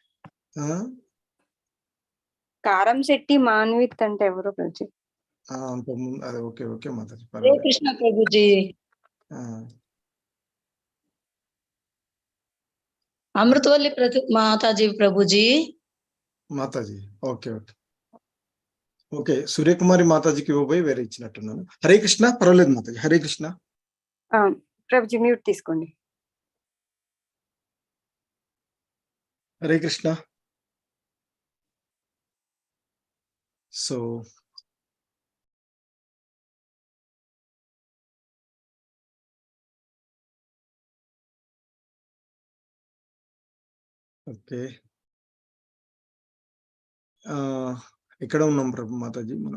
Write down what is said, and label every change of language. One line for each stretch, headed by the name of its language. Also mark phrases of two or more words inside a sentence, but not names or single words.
Telugu: కారం శెట్టి మాన్విత్ అంటే ఎవరో ప్రభు జీ. అదే
English: okay okay
Telugu: మాతాజీ,
Hindi: हरे
Telugu: పర్వాలేదు.
Hindi: कृष्णा प्रभु जी। अमृतवल्ली माता जी प्रभु जी।
Telugu: మాతాజీ
English: okay okay okay.
Telugu: సూర్యకుమారి మాతాజీకి ఇవ్వబోయి వేరే ఇచ్చినట్టున్నాను. హరే కృష్ణ, పర్వాలేదు మాతాజీ. హరే కృష్ణ. ప్రభు జీ మ్యూట్ తీసుకోండి. హరే కృష్ణ.
English: so okay,
Telugu: ఎక్కడ ఉన్నాం ప్రభు మాతాజీ మనం?